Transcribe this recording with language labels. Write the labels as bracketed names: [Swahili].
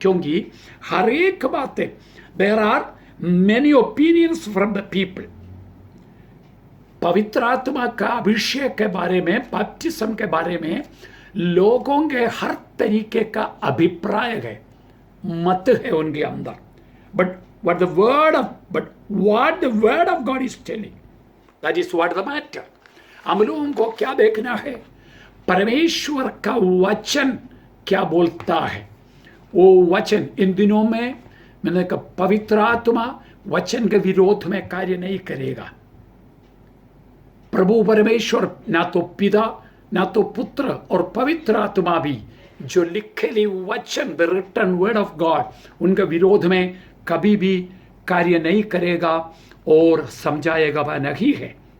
[Hindi] क्योंकि हर एक बातें, [English] There are many opinions from the people. [Hindi] पवित्र आत्मा का अभिषेक के बारे में, बैप्टिज्म के बारे में लोगों के हर तरीके का अभिप्राय है, मत है उनके अंदर। [English] But what the word of God is telling, that is what the matter। [Hindi] हम लोगों को क्या देखना है? परमेश्वर का वचन क्या बोलता है। वो वचन इन दिनों में, मैंने कहा, पवित्र आत्मा वचन के विरोध में कार्य नहीं करेगा। प्रभु परमेश्वर, ना तो पिता, ना तो पुत्र और पवित्र आत्मा भी, जो लिखेली वचन, [English] the written word of God, [Hindi] उनके विरोध में कभी भी कार्य नहीं करेगा और समझाएगा वह नहीं है।